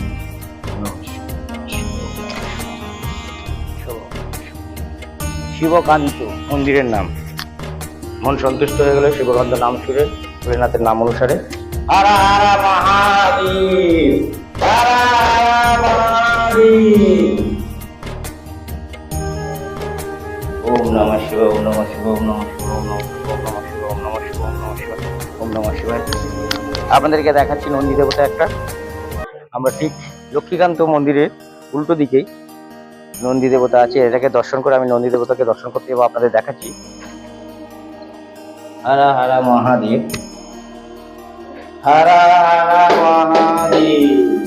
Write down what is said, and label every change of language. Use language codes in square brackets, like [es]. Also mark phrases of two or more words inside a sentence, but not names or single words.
[bn] শিবকান্ত মন্দিরের নাম। মন সন্তুষ্ট হয়ে গেলে শিবকান্ত নাম শুনে ভোলেনাথের নাম অনুসারে [sa] হর হর মহাদেব, হর হর মহাদেব। ওম নমঃ শিবায়, ওম নমঃ শিবায়, ওম নমঃ শিবায়, ওম নমঃ শিবায়, ওম নমঃ শিবায়, ওম নমঃ শিবায়, ওম নমঃ শিবায়। ওম নমঃ শিবায়। [bn] আপনাদেরকে দেখাচ্ছি নন্দী দেবতা একটা। আমরা ঠিক লক্ষ্মীকান্ত মন্দিরের উল্টো দিকেই নন্দী দেবতা আছে। এটাকে দর্শন করে আমি নন্দী দেবতাকে দর্শন করতে যাবো, আপনাদের দেখাচ্ছি। [sa] হর হর মহাদেব, হর হর মহাদেব।